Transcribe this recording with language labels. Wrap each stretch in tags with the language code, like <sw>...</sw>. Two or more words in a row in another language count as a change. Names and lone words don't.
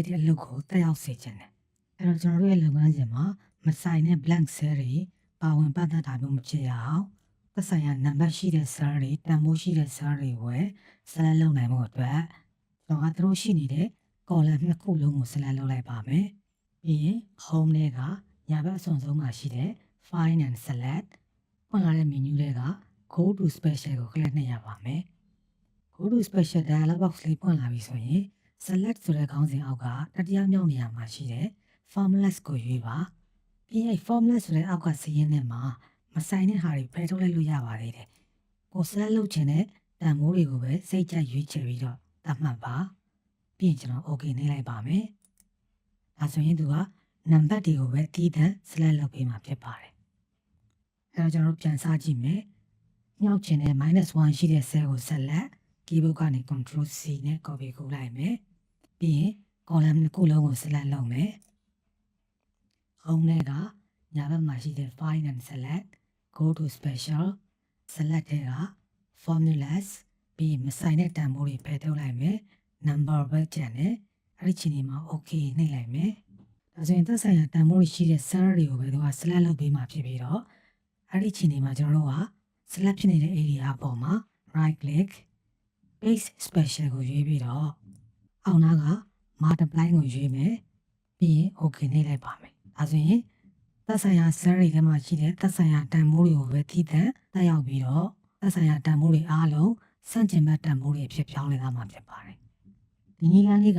<my>တဲ့အလုပ်ကိုတက်ရောက်စေချင်တယ်အဲ့တော့ကျွန်တော်တို့ရဲ့လုပ်ငန်းစဉ်မှာမဆိုင်တဲ့</my> <en>blank cell</en> <my>တွေပါဝင်ပတ်သက်တာမျိုးမဖြစ်ရအောင်သက်ဆိုင်ရာနံပါတ်ရှိတဲ့ cell တွေတန်ဖိုးရှိတဲ့ cell တွေကိုပဲဆက်လက်လုပ်နိုင်မှုအတွက်ကျွန်တော်ကတို့ရှိနေတဲ့ column နှစ်ခုလုံးကိုဆက်လက်လုပ်လိုက်ပါမယ်ပြီးရင် home ထဲကညာဘက်အစွန်ဆုံးမှာရှိတဲ့</my> <en>find and select</en> <my>ဖွင့်လာတဲ့ menu တွေက</my> <en>go to special</en> <my>ကို click နှိပ်ရပါမယ်</my> <en>go to special dialog box</en> <my>လေးဖွင့်လာပြီဆိုရင် select ဆိုတဲ့ခေါင်းစဉ်အောက်ကတတိယမြောက်နေရာမှာရှိတဲ့ formulas ကိုရွေးပါပြီးရင် formulas ဆိုတဲ့အောက်က စာရင်းထဲမှာမဆိုင်တဲ့ဟာတွေဖယ်ထုတ်လိုက်လို့ရပါသေးတယ်ကို select လုပ်ချင်တဲ့တန်ဖိုးတွေကိုပဲစိတ်ကြိုက်ရွေးချယ်ပြီးတော့သတ်မှတ်ပါပြီးရင်ကျွန်တော် okay နှိပ်လိုက်ပါမယ်ဒါဆိုရင်သူကနံပါတ်တွေကိုပဲတည်တံ့ select လုပ်ပေးမှာဖြစ်ပါတယ်အဲတော့ကျွန်တော်တို့ပြန်စကြည့်မယ်မြောက်ချင်တဲ့ -1 ရှိတဲ့ cell ကို</my> <en>select keyboard</en> <my>ကနေ</my> <en>control C</en> <my>နဲ့ copy ကူးလိုက်မယ်ပြီးရင် column တစ်ခုလုံးကို select လုပ်မယ် home ထဲကညာဘက်မှာရှိတဲ့</my> <en>find and select go to special select</en> <my>ထဲက formulas ပြီးရင်မဆိုင်တဲ့တန်ဖိုးတွေဖယ်ထုတ်လိုက်မယ် number ပဲကျန်တယ်အဲ့ဒီချိန်မှာ okay နှိပ်လိုက်မယ်ဒါဆိုရင်သက်ဆိုင်ရာတန်ဖိုးရှိတဲ့ cell တွေကိုပဲသူက select လုပ်ပေးမှာဖြစ်ပြီးတော့အဲ့ဒီ ချိန်မှာကျွန်တော်တို့က select ဖြစ်နေတဲ့ area အပေါ်မှာ</my> <en>right click base special</en> <my>ကိုရွေးပြီးတော့အောက်နားက multiply ကိုရွေးမယ်ပြီးရင် okay နှိပ်လိုက်ပါမယ်ဒါဆိုရင်သက်ဆိုင်ရာ cell တွေထဲမှာရှိတဲ့သက်ဆိုင် ရာတန်ဖိုးတွေကိုပဲထိသက်တက်ရောက်ပြီးတော့သက်ဆိုင်ရာတန်ဖိုးတွေအားလုံးစန့်ကျင်ဘက်တန်ဖိုးတွေဖြစ်ပြောင်းလဲသွားမှာဖြစ်ပါတယ်ဒီနည်းလမ်းလေးက</my>